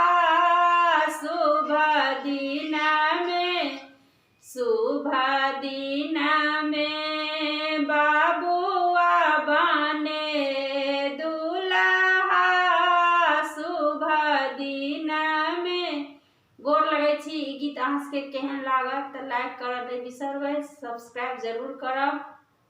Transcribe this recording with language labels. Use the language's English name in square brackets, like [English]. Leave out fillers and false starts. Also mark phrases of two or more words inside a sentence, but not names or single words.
[Maithili] शुभ दिन में शुभ दिन में बाबुआ बने दुल्हा। शुभ दिन में गोर लगै छी। ई गीत अहाँ सबके केहन लागत तऽ लाइक करब नहि बिसरबै, सब्सक्राइब जरूर करब।